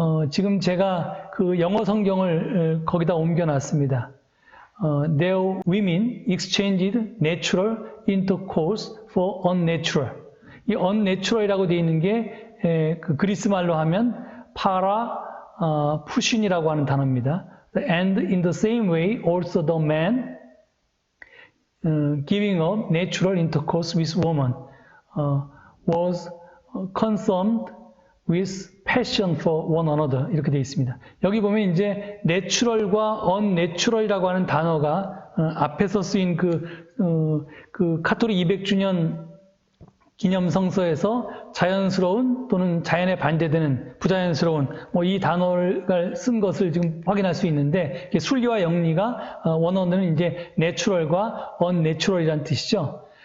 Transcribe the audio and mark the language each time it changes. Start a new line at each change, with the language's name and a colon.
Korean: 지금 제가 그 영어 성경을 거기다 옮겨 놨습니다.
English: Their women exchanged natural intercourse for unnatural.
Korean: 이 unnatural이라고 되어 있는 게 그 그리스 말로 하면 파라 푸신이라고 하는 단어입니다.
English: And in the same way, also the man giving up natural intercourse with woman was consumed with passion for one another.
Korean: 이렇게 되어 있습니다. 여기 보면 이제 natural과 unnatural이라고 하는 단어가 앞에서 쓰인 그 카톨릭 200주년 기념 성서에서 자연스러운 또는 자연에 반대되는 부자연스러운 이 단어를 쓴 것을 지금 확인할 수 있는데 순리와 영리가 원어는 이제 natural과 unnatural이라는 뜻이죠.